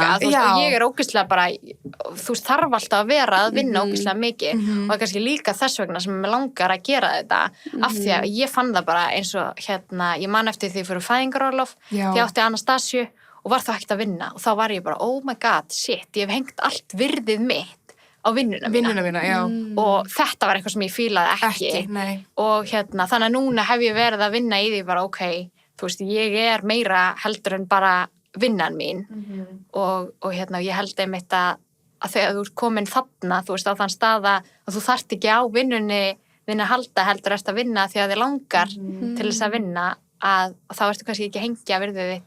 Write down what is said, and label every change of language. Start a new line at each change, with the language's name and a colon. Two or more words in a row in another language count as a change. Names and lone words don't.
Icelandic: Ég ógeðslega bara, þú veist, þarf alltaf að vera að vinna ógeðslega mikið og það kannski líka þess vegna sem mér langar að gera þetta af því að ég fann það bara eins og ég man eftir því fyrir fæðingarorlof því ég átti Anastasíu og var þá ekkert að vinna og þá var ég bara,
English: oh my god, shit,
Icelandic: ég hef hengt allt virðið mitt á vinnuna mína, já. Og þetta var eitthvað sem ég fílaði ekki og þannig að núna hef ég verið að vinna í því bara ok, þú veist, ég meira heldur en bara vinnan mín og ég held einmitt að þegar þú ert komin þarna, þú veist, á þann stað að þú þarft ekki á vinnunni þinni að halda heldur eftir að vinna því að þið langar til þess að vinna að þá ertu kannski ekki að hengja virðið þitt.